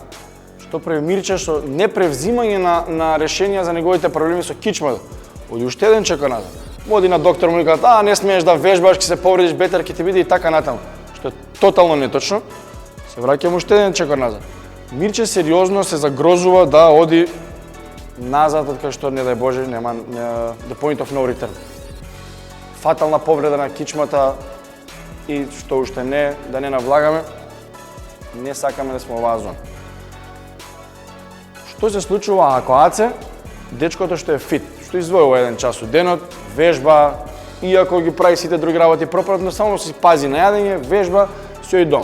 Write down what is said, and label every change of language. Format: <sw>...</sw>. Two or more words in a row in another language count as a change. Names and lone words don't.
<mk>Што прави Мирче со непревзимање на решенија за неговите проблеми со кичмата? Оди уште еден чекор назад. Оди на доктор, му кажат, не смееш да вежбаш, ќе се повредиш, бетер ќе ти биде и така натаму. Што е тотално неточно. Се враќам уште еден чекор назад. Мирче сериозно се загрозува да оди назад, од кај што, не дај Боже, нема</mk> <en>the point of no return.</en> <mk>Фатална повреда на кичмата и што уште не, да не навлагаме, не сакаме да сме оваа зона. Што се случува ако АЦ, дечкото што е фит, што издвојува 1 час од денот, вежба, иако ги прави сите други работи пропратно, само си пази на јадење, вежба, си оди дома.</mk>